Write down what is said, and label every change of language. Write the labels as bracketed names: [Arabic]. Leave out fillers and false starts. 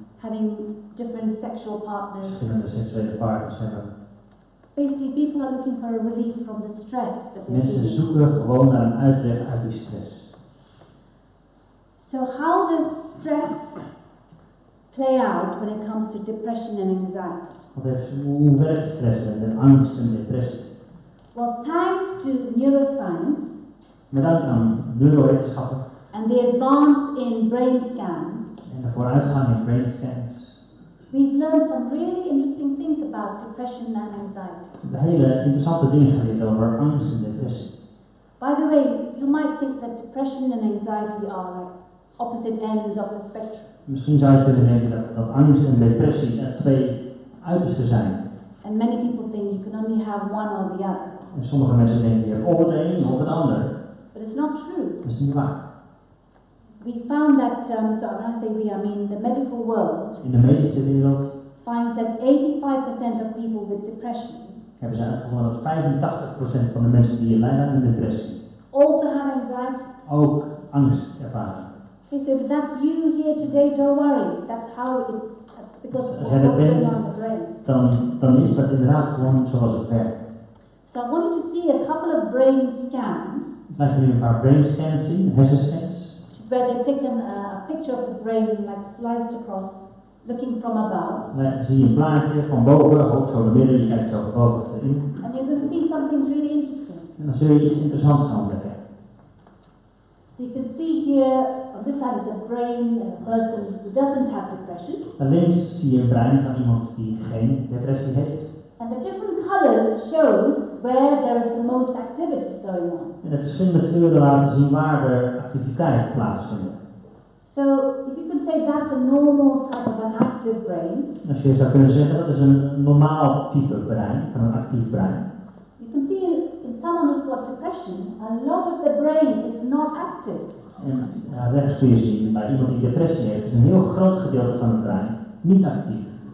[English] having different sexual partners. [Dutch] verschillende seksuele partners hebben. [English] Basically, people are looking for a relief from the stress that they're [Dutch] Mensen [English] feeling. [Dutch] zoeken gewoon naar een uitweg uit die stress. [English] So how does stress play out when it comes to depression and anxiety? [Dutch] Hoe werkt stress en angst en depressie? [English] Well, thanks to neuroscience [Dutch] Met dank aan neurowetenschappen [English] and the advance in brain scans, [Dutch] en de vooruitgang in brain scans, [English] we've learned some really interesting things about depression and anxiety. [Dutch] we hebben hele interessante dingen geleerd over angst en depressie. [English] By the way, you might think that depression and anxiety are like opposite ends of the spectrum. [Dutch] Misschien zou je kunnen denken dat angst en depressie twee uitersten zijn. [English] And many people think you can only have one or the other. [Dutch] En sommige mensen denken je hebt of het een of het ander. [English] But it's not true. [Dutch] Dat is niet waar. [English] We found that, so when I say we, I mean the medical world, [Dutch] In de medische wereld [English] finds that 85% of people with depression [Dutch] hebben ze uitgevonden dat 85% van de mensen die lijden aan een depressie [English] also have anxiety. [Dutch] ook angst ervaren. [English] Okay, so if that's you here today, don't worry. That's because of [Dutch] Als [English] what's [Dutch] jij dat [English] going [Dutch] bent, [English] on in the brain. [Dutch] dan is dat inderdaad gewoon zoals het werkt. [English] So I want you to see a couple of brain scans, [Dutch] Ik laat jullie een paar brain scans zien, hersenscans. [English] which is where they've taken a picture of the brain like sliced across, looking from above. [Dutch] Dan zie je een plaatje van boven, hoofd zo naar midden, je kijkt zo van boven of erin. [English] And you're going to see something really interesting. [Dutch] En dan zul je iets interessants gaan ontdekken. [English] So you can see here, on this side is a brain of a person who doesn't have depression. [Dutch] En links zie je een brein van iemand die geen depressie heeft. [English] And the different colors shows where there is the most activity going on. [Dutch] En de verschillende kleuren laten zien waar er activiteit plaatsvindt. [English] So if you could say that's a normal type of an active brain, [Dutch] Als je zou kunnen zeggen dat is een normaal type brein, van een actief brein. [English] you can see in someone who's got depression, a lot of the brain is not active. [Dutch] En ja, rechts kun je zien, bij iemand die depressie heeft, is een heel groot gedeelte van het brein niet actief.